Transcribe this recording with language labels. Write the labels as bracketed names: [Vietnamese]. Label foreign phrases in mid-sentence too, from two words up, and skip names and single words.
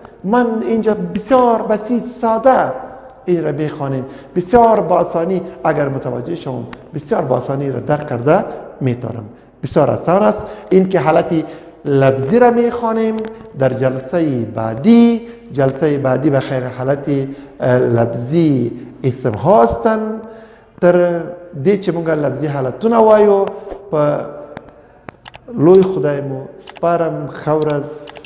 [Persian] من اینجا بسیار بسیط ساده این را بخوانیم، بسیار با آسانی اگر متوجه شوم بسیار با آسانی را درک کرده میتونم. بسیار آسان است. این که حالتی لفظی را میخوانیم. در جلسه بعدی جلسه بعدی به خیر حالت لفظي اسم هاستن [Pashto] تر دې چې مونږ لفظي حالتونه وایو په لوی خدای مو سپارم ښه ورځ